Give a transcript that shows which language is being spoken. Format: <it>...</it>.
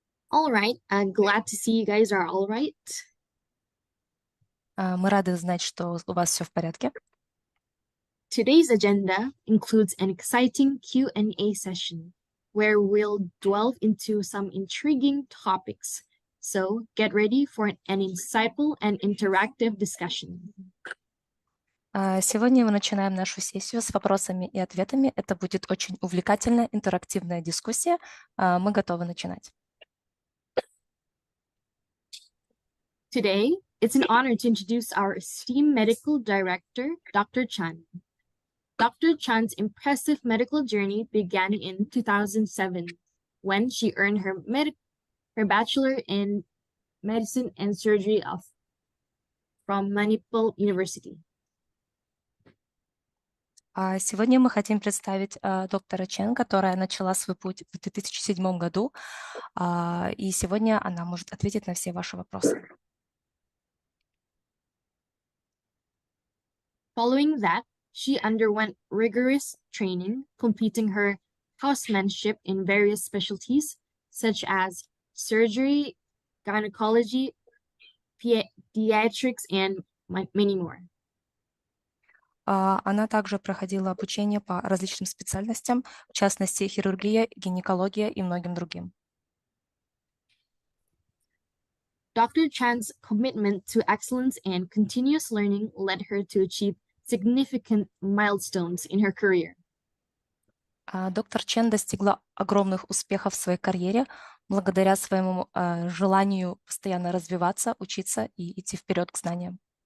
<en>All right, glad to see you guys are all right.</en> <ru>Мы рады знать, что у вас все в порядке.</ru> <en>Today's agenda includes an exciting Q&A session where we'll delve into some intriguing topics. So get ready for an insightful and interactive discussion.</en> <ru>Сегодня мы начинаем нашу сессию с вопросами и ответами. Это будет очень увлекательная, интерактивная дискуссия. Мы готовы начинать.</ru> <en>Today, it's an honor to introduce our esteemed medical director, Dr. Chan. Dr. Chan's impressive medical journey began in 2007 when she earned her bachelor in medicine and surgery from Manipal University.</en> <ru>Сегодня мы хотим представить доктора Чен, которая начала свой путь в 2007 году, и сегодня она может ответить на все ваши вопросы.</ru> <en>Following that, she underwent rigorous training, completing her housemanship in various specialties, such as surgery, gynecology, pediatrics, and many more.</en> <ru>Она также проходила обучение по различным специальностям, в частности, хирургия, гинекология и многим другим.</ru> <en>Dr. Chan's commitment to excellence and continuous learning led her to achieve significant milestones in her career.</en> <ru>Доктор Чен достигла огромных успехов в своей карьере благодаря своему желанию постоянно развиваться, учиться и идти вперед к знаниям.</ru>